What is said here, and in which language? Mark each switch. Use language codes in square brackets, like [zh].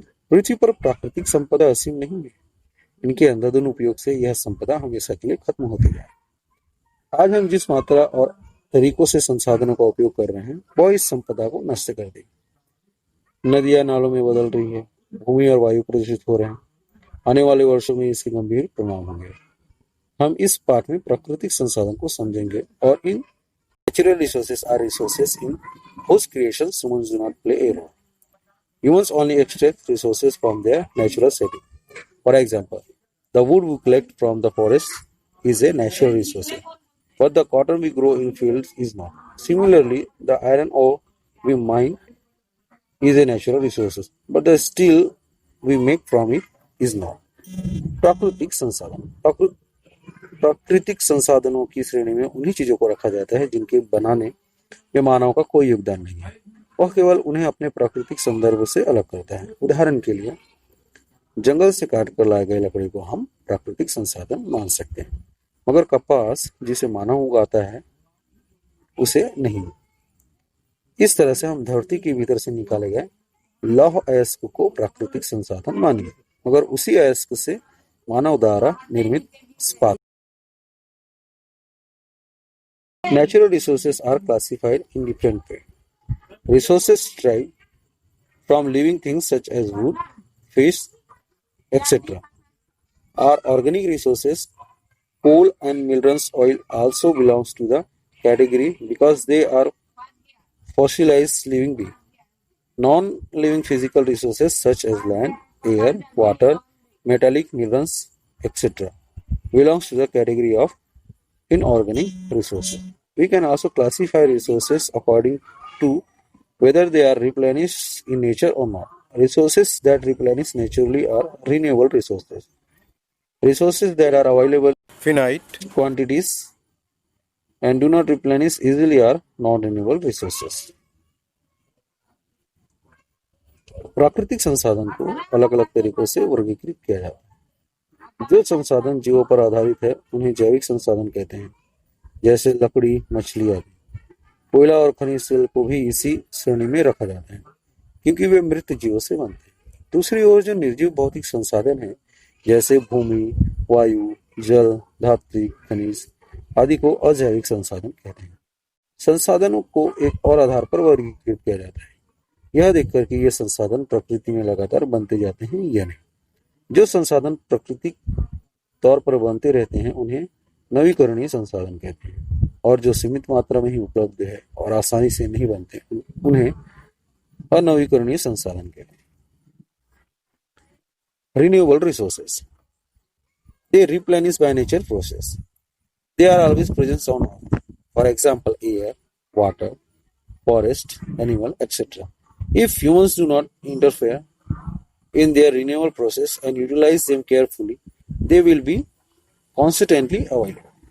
[hi] पृथ्वी पर प्राकृतिक संपदा असीम नहीं है, इनके अंधाधुंध उपयोग से यह संपदा हमेशा के लिए खत्म होती जाए। आज हम जिस मात्रा और तरीकों से संसाधनों का उपयोग कर रहे हैं, वह इस संपदा को नष्ट कर देगी। नदियां नालों में बदल रही है, भूमि और वायु प्रदूषित हो रहे हैं। आने वाले वर्षों में इसके गंभीर परिणाम होंगे। हम इस पाठ में प्राकृतिक संसाधन को समझेंगे और इन [en] natural resources are resources in whose creation humans do not play a role. Humans only extract resources from their natural setting. For example, the wood we collect from the forest is a natural resource, but the cotton we grow in fields is not. Similarly, the iron ore we mine is a natural resource, but the steel we make from it is not. [hi] प्राकृतिक संसाधन प्राकृतिक संसाधनों की श्रेणी में उन्हीं चीजों को रखा जाता है जिनके बनाने में मानव का कोई योगदान नहीं है। वह केवल उन्हें अपने प्राकृतिक संदर्भ से अलग करता है। उदाहरण के लिए, जंगल से काट कर लाए गए लकड़ी को हम प्राकृतिक संसाधन मान सकते हैं, मगर कपास जिसे मानव उगाता है उसे नहीं। इस तरह से हम धरती के भीतर से निकाले गए लौह अयस्क को प्राकृतिक संसाधन मानेंगे, मगर उसी अयस्क से मानव द्वारा निर्मित इस्पात। [en] Natural resources are classified in different ways. Resources derived from living things such as wood, fish, etc. are organic resources. Coal and minerals oil also belongs to the category because they are fossilized living beings. Non-living physical resources such as land, air, water, metallic minerals, etc. belongs to the category of inorganic resources. We can also classify resources according to whether they are replenished in nature or not. Resources that replenish naturally are renewable resources. Resources that are available in finite quantities and do not replenish easily are non-renewable resources. [hi] प्राकृतिक संसाधन को अलग अलग तरीकों से वर्गीकृत किया जाता है। जो संसाधन जीवों पर आधारित है उन्हें जैविक संसाधन कहते हैं, जैसे लकड़ी, मछली आदि। कोयला और खनिज तेल को भी इसी श्रेणी में रखा जाता है क्योंकि वे मृत जीवों से बनते हैं। दूसरी ओर जो निर्जीव भौतिक संसाधन है जैसे भूमि, वायु, जल, धात्विक खनिज आदि को अजैविक संसाधन कहते हैं। संसाधनों को एक और आधार पर वर्गीकृत किया जाता है, यह देखकर कि ये संसाधन प्रकृति में लगातार बनते जाते हैं या नहीं। जो संसाधन प्राकृतिक तौर पर बनते रहते हैं उन्हें नवीकरणीय संसाधन कहते हैं, और जो सीमित मात्रा में ही उपलब्ध है और आसानी से नहीं बनते उन्हें अनवीकरणीय संसाधन कहते हैं। [en] Renewable resources. They replenish by nature process. They are always present on earth. For example, air, water, forest, animal, etc. If humans do not interfere in their renewal process and utilize them carefully, they will be constantly available.